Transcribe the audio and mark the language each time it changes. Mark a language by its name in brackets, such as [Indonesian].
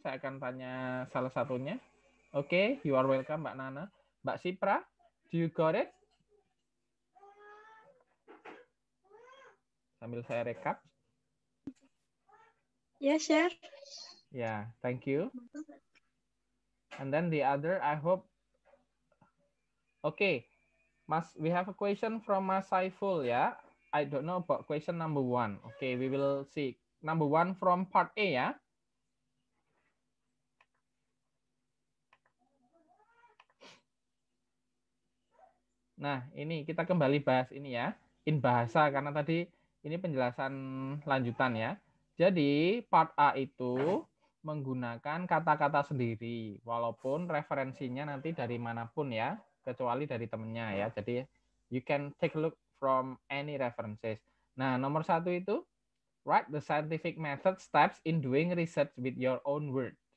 [Indonesian] Saya akan tanya salah satunya. [English] Oke, you are welcome, Mbak Nana. Mbak Sipra, do you got it? [Indonesian] Sambil saya rekap. [English] Yes, sir. Yeah, thank you. And then the other, I hope. Okay, we have a question from Mas Saiful, ya. I don't know about question number 1. Okay, we will see. Number 1 from part A, ya. [Indonesian] Nah, ini kita kembali bahas ini ya. [English] In bahasa, [Indonesian] karena tadi ini penjelasan lanjutan ya. Jadi, part A itu menggunakan kata-kata sendiri, walaupun referensinya nanti dari manapun ya, kecuali dari temennya ya. [English] Jadi, you can take a look from any references. [Indonesian] Nah, nomor 1 itu, [English] write the scientific method steps in doing research with your own word.